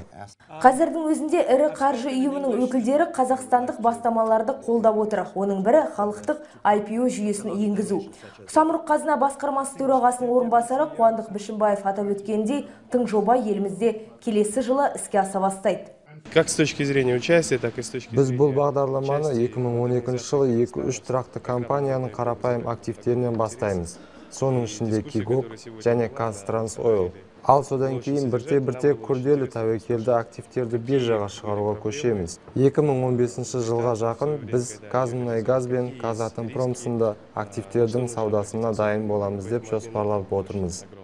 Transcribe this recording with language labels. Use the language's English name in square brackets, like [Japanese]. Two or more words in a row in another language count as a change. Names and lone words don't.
[Kazakh] Қазірдің өзінде ірі қаржы ұйымының өкілдері қазақстандық бастамаларды қолдап отыр. Оның бірі халықтық IPO жүйесін енгізу. Самұрық-қазына басқармасы төрағасының орынбасары Қуандық Бішімбаев атап өткендей, тың жоба елімізде келесі жылы іске аса бастайды. [Russian] Как с точки зрения участия, так и с точки [Kazakh] Біз бұл бағдарламаны 2012 жылы 2-3 тұрақты компанияның қарапайым активтерінен бастаймыз. Соның ішінде Кигок және Казтрансойл. Ал содан кейін бірте-бірте күрделі тәуекелді активтерді биржаға шығаруға көшеміз. 2015 жылға жақын біз Қазмұнайгаз бен Қазатомпром сынды активтердің саудасына дайын боламыз деп жоспарлап отырмыз.